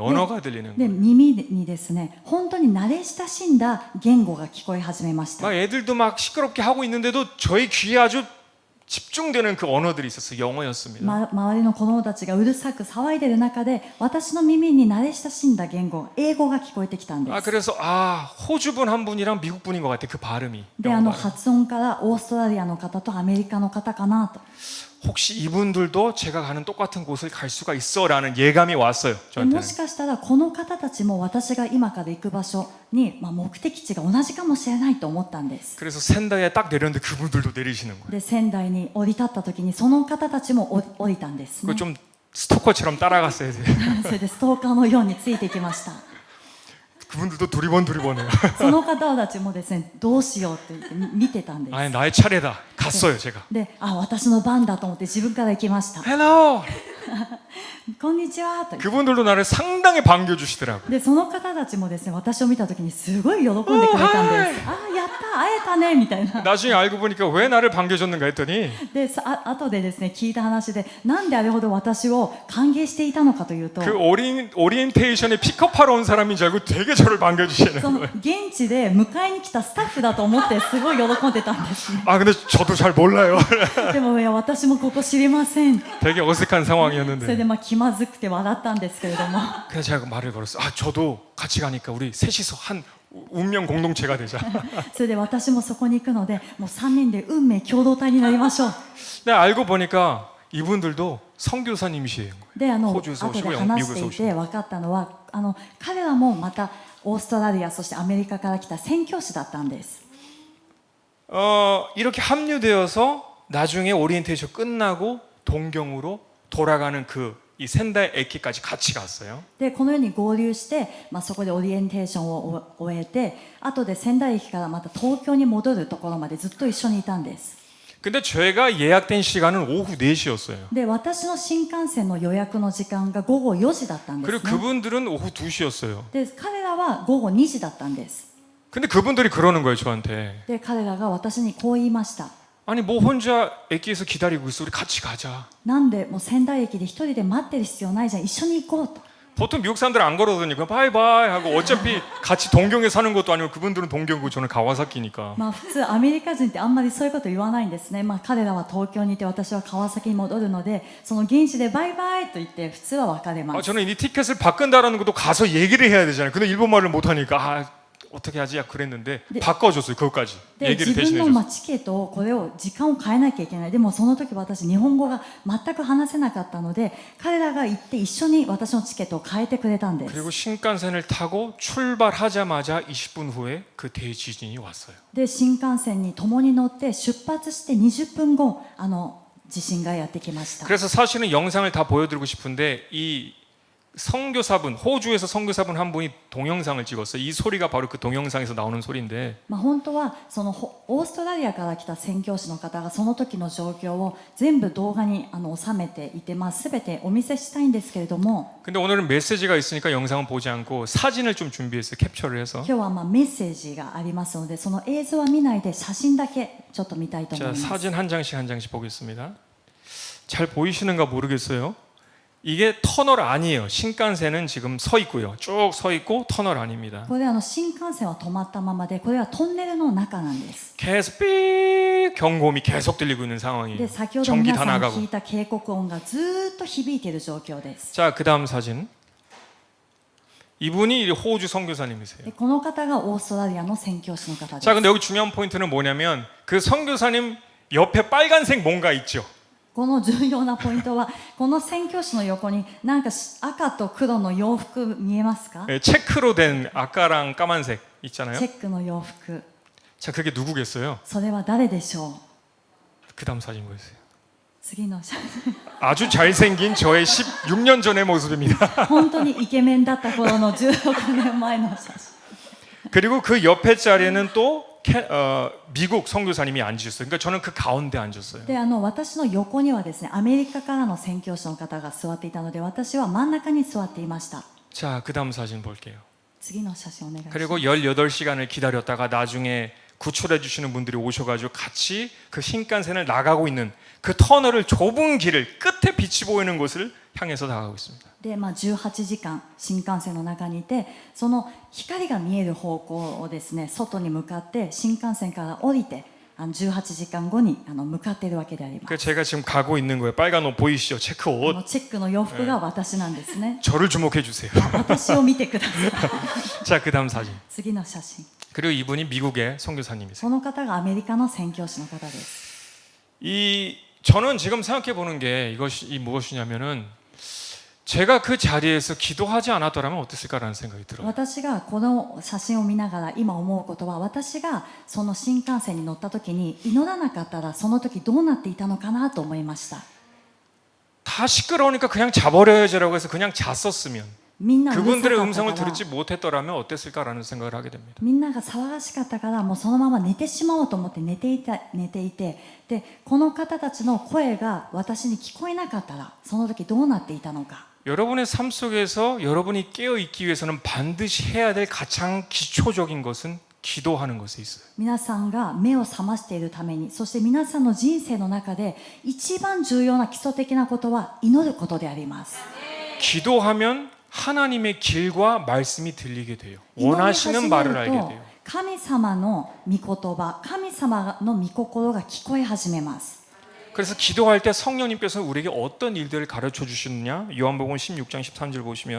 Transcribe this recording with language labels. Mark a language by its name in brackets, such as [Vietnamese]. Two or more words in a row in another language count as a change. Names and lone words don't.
[Korean] 언어가 들리는 [Japanese] で [Korean] 거예요. [Japanese] 耳にですね本当に慣れ親しんだ言語が聞こえ始めました。 [Korean] 막 애들도 막 시끄럽게 하고 있는데도 저희 귀에 아주 집중되는 그 언어들이 있었어요. 영어였습니다. [Japanese] 周りの子供たちがうるさく騒いでる中で私の耳に慣れ親しんだ言語英語が聞こえてきたんです [Korean] 그래서 호주분 한 분이랑 미국 분인 것 같아. 그 발음이. [Japanese] で [Korean] 영어 발음. [Japanese] 発音からオーストラリアの方とアメリカの方かなと [Korean] 혹시 이분들도 제가 가는 똑같은 곳을 갈 수가 있어라는 예감이 왔어요. [Japanese] で [Korean] 저한테는. [Japanese] もしかしたらこの方たちも私が今から行く場所に、目的地が同じかもしれないと思ったんです [Korean] 그래서 仙台에 딱 내렸는데 그분들도 내리시는 거예요. [Japanese] で仙台に降り立った時にその方たちも降りたんですね [Korean] 그 좀 스토커처럼 따라갔어야 돼요. [Japanese] それでストーカーのようについていきました [Korean] 그분들도 두리번해요. [Japanese] その方たちもですねどうしようって言って見てたんです [Korean] 아니 나의 차례다. 갔어요 제가. [Japanese] で私の番だと思って自分から行きました [Korean] 헬로. [Japanese] こんにちはと言って [Korean] 그분들도 나를 상당히 반겨주시더라고요. [Japanese] でその方たちもですね私を見た時にすごい喜んでくれたんですやった会えたねみたいな [Korean] 나중에 알고 보니까 왜 나를 반겨줬는가 했더니 [Japanese] で後でですね聞いた話でなんであれほど私を歓迎していたのかというと [Korean] 그 오리엔테이션에 픽업하러 온 사람인 줄 알고 되게 저를 반겨주시는 [Japanese] その [Korean] 거예요. [Japanese] 現地で迎えに来たスタッフだと思ってすごい喜んでたんですね [Korean] 근데 저도 잘 몰라요. [Japanese] でもいや私もここ知りません [Korean] 되게 어색한 [Japanese] それ [Korean] 상황이었는데 [Japanese] で気まずくて笑ったんですけれども [Korean] 그래서 제가 말을 걸었어요. 저도 같이 가니까 우리 셋이서 한 운명 공동체가 되자. [Japanese] それで私もそこに行くのでもう3人で運命共同体になりましょう [Korean] 근데 알고 보니까 이분들도 선교사님이시에요. [Japanese] で [Korean] 호주에서 [Japanese] 後で [Korean] 오시고 [Japanese] 話して [Korean] 미국에서 [Japanese] い [Korean] 오시고. [Japanese] て分かったのは彼らもまたオーストラリアそしてアメリカから来た宣教師だったんです [Korean] 이렇게 합류되어서 나중에 오리엔테이션 끝나고 동경으로 돌아가는 이 仙台駅까지 같이 갔어요. [Japanese] でこのように合流して、そこでオリエンテーションを終えて後で仙台駅からまた東京に戻るところまでずっと一緒にいたんです [Korean] 근데 제가 예약된 시간은 오후 4시였어요. [Japanese] で私の新幹線の予約の時間が午後4時だったんです [Korean] 그리고 [Japanese] ね [Korean] 그분들은 오후 2시였어요. [Japanese] で彼らは午後2時だったんです [Korean] 근데 그분들이 그러는 거예요, 저한테. [Japanese] で彼らが私にこう言いました [Korean] 아니 뭐 혼자駅에서 기다리고 있어. 우리 같이 가자. [Japanese] なんでもう仙台駅で一人で待ってる必要ないじゃん一緒に行こうと [Korean] 보통 미국 사람들은 안 그러거든요. 그냥 바이바이 하고 어차피 같이 동경에 사는 것도 아니고 그분들은 동경이고 저는 가와사키니까. [Japanese] 普通アメリカ人ってあんまりそういうこと言わないんですね、彼らは東京にいて私は川崎に戻るのでその現地でバイバイと言って普通は別れます [Korean] 저는 이 티켓을 바꾼다라는 것도 가서 얘기를 해야 되잖아요. 근데 일본말을 못하니까 어떻게 하지? 그랬는데 네. 바꿔줬어요. 그것까지 [Japanese] で [Korean] 얘기를 [Japanese] 自分 [Korean] 대신해줬어요. [Japanese] のチケットをこれを時間を変えなきゃいけないでもその時私日本語が全く話せなかったので彼らが行って一緒に私のチケットを変えてくれたんです [Korean] 그리고 신칸센을 타고 출발하자마자 20분 후에 그 대지진이 왔어요. [Japanese] で新幹線に共に乗って出発して20分後地震がやってきました [Korean] 그래서 사실은 영상을 다 보여드리고 싶은데 이 선교사분, 호주에서 선교사분 한 분이 동영상을 찍었어요. 이 소리가 바로 그 동영상에서 나오는 소리인데 [Japanese] 本当はそのオーストラリアから来た宣教師の方がその時の状況を全部動画に収めていて、全てお見せしたいんですけれども [Korean] 근데 오늘은 메시지가 있으니까 영상은 보지 않고 사진을 좀 준비했어요. 캡처를 해서. [Japanese] 今日はメッセージがありますのでその映像は見ないで写真だけちょっと見たいと思い [Korean] 자, [Japanese] ます [Korean] 사진 한 장씩 보겠습니다. 잘 보이시는가 모르겠어요. 이게 터널 아니에요. 신칸센은 지금 서 있고요. 쭉 서 있고 터널 아닙니다. [Japanese] これ新幹線は止まったままでこれはトンネルの中なんです [Korean] 계속 삑 경고음이 계속 들리고 있는 [Japanese] で [Korean] 상황이에요. [Japanese] 先ほど [Korean] 전기 [Japanese] 皆 [Korean] 다 [Japanese] さん [Korean] 나가고. [Japanese] 聞いた警告音がずーっと響いている状況です [Korean] 자, 그다음 사진. 이분이 호주 선교사님이세요. [Japanese] でこの方がオーストラリアの宣教師の方です [Korean] 자, 근데 여기 중요한 포인트는 뭐냐면 그 선교사님 옆에 빨간색 뭔가 있죠. [Japanese] この重要なポイントはこの宣教師の横になんか赤と黒の洋服見えますか [Korean] 네, 체크로 된 아까랑 까만색 있잖아요. [Japanese] チェックの洋服 [Korean] 자, 그게 누구겠어요? [Japanese] それは誰でしょう [Korean] 그다음 사진 보세요. [Japanese] 次の写真 [Korean] 아주 잘생긴 저의 16년 전의 모습입니다. [Japanese] 本当にイケメンだった頃の16年前の写真 [Korean] 그리고 그 옆에 자리에는 또 미국 선교사님이 앉으셨어요. 그러니까 저는 그 가운데 앉았어요. [Japanese] で私の横にはですねアメリカからの宣教師の方が座っていたので私は真ん中に座っていました [Korean] 자, 그다음 사진 볼게요. [Japanese] 次の写真お願いします [Korean] 그리고 18시간을 기다렸다가 나중에 구출해 주시는 분들이 오셔가지고 같이 그 신칸센을 나가고 있는 그 터널을 좁은 길을 끝에 빛이 보이는 곳을 향해서 나가고 있습니다. [Japanese] で18時間新幹線の中にいてその光が見える方向をですね外に向かって新幹線から降りて 18時間後に向かっているわけであります。 [Korean] 그 제가 지금 가고 있는 거예요. 빨간 옷 보이시죠? 체크 [Japanese] こ [Korean] 옷. [Japanese] のチェックの洋服が私なんですね。 [Korean] 저를 주목해 주세요. [Japanese] 私を見てください。 [Korean] 자, 그다음 사진. [Japanese] 次の写真。 [Korean] 그리고 이분이 미국의 선교사님이세요. [Japanese] この方がアメリカの宣教師の方です。 [Korean] 저는 지금 생각해 보는 게 이것이 무엇이냐면은 제가 그 자리에서 기도하지 않았더라면 어땠을까라는 생각이 들어요. [Japanese] 私がこの写真を見ながら今思うことは、私がその新幹線に乗った時に祈らなかったらその時どうなっていたのかなと思いました。 [Korean] 다 시끄러우니까 그냥 자버려야지라고 해서 그냥 잤었으면 [Japanese] みんなうるさか [Korean] 그분들의 [Japanese] った [Korean] 음성을 [Japanese] から [Korean] 들었지 못했더라면 어땠을까라는 생각을 하게 됩니다. [Japanese] みんなが騒がしかったからもうそのまま寝てしまおうと思って寝ていて、でこの方たちの声が私に聞こえなかったらその時どうなっていたのか。 [Korean] 여러분의 삶 속에서 여러분이 깨어 있기 위해서는 반드시 해야 될 가장 기초적인 것은 기도하는 것에 있어요. [Japanese] 皆さんが目を覚ましているために、そして皆さんの人生の中で一番重要な基礎的なことは祈ることであります。 [Korean] 기도하면 하나님의 길과 말씀이 들리게 돼요. [Japanese] 祈り始 [Korean] 원하시는 [Japanese] め [Korean] 말을 [Japanese] る [Korean] 알게 [Japanese] と [Korean] 돼요. [Japanese] 神様の御言葉、神様の御心が聞こえ始めます。 [Korean] 그래서 기도할 때 성령님께서 우리에게 어떤 일들을 가르쳐 주시느냐? 요한복음 16장 13절 보시면